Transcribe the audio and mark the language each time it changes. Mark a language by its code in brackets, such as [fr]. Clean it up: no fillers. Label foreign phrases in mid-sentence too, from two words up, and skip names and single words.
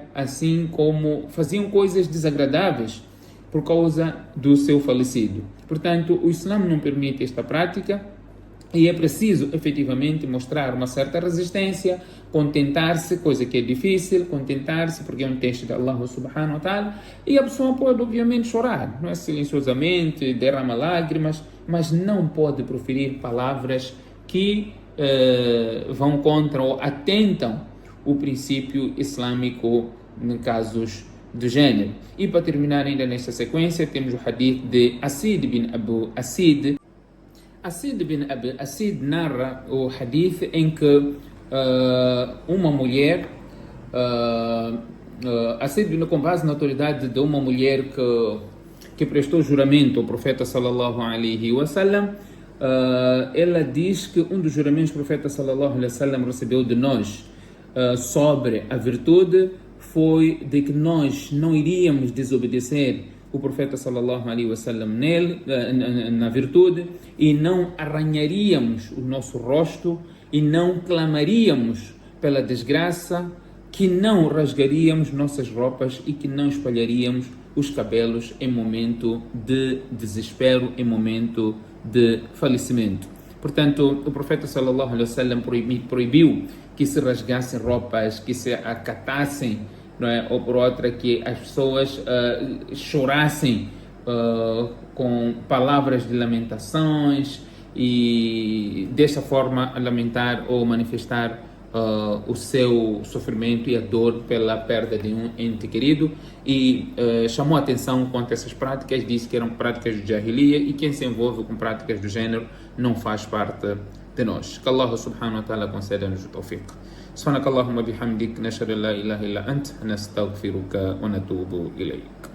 [pt] Assim como faziam coisas desagradáveis por causa do seu falecido. Portanto, o Islã não permite esta prática e é preciso efetivamente mostrar uma certa resistência, contentar-se, coisa que é difícil, contentar-se porque é um texto de [ar] الله سبحانه وتعالى, [pt] e a pessoa pode obviamente chorar, não é? Silenciosamente, derrama lágrimas, mas não pode proferir palavras que vão contra ou atentam o princípio islâmico em casos do gênero. E para terminar ainda nesta sequência, temos o hadith de Asid bin Abu Asid. Asid bin Abu Asid narra o hadith em que uma mulher, Asid bin, com base na autoridade de uma mulher que prestou juramento ao profeta [ar] صلى الله عليه وسلم, [pt] ela diz que um dos juramentos que o profeta [ar] صلى الله عليه [pt] wasallam recebeu de nós sobre a virtude foi de que nós não iríamos desobedecer o profeta [ar] صلى الله عليه وسلم [pt] na virtude, e não arranharíamos o nosso rosto, e não clamaríamos pela desgraça, que não rasgaríamos nossas roupas e que não espalharíamos os cabelos em momento de desespero, em momento de falecimento. Portanto, o profeta [ar] صلى الله عليه وسلم [pt] proibiu que se rasgassem roupas, que se acatassem, não é? Ou por outra, que as pessoas chorassem com palavras de lamentações e dessa forma lamentar ou manifestar o seu sofrimento e a dor pela perda de um ente querido, e chamou a atenção quanto a essas práticas, disse que eram práticas de Jahiliya, e quem se envolve com práticas do gênero não faz parte de nós. Que [ar] الله سبحانه وتعالى [pt] conceda-nos o tawfiq. [ar] سبحانك اللهم بحمدك نشهد أن لا إله إلا أنت نستغفرك ونتوب إليك.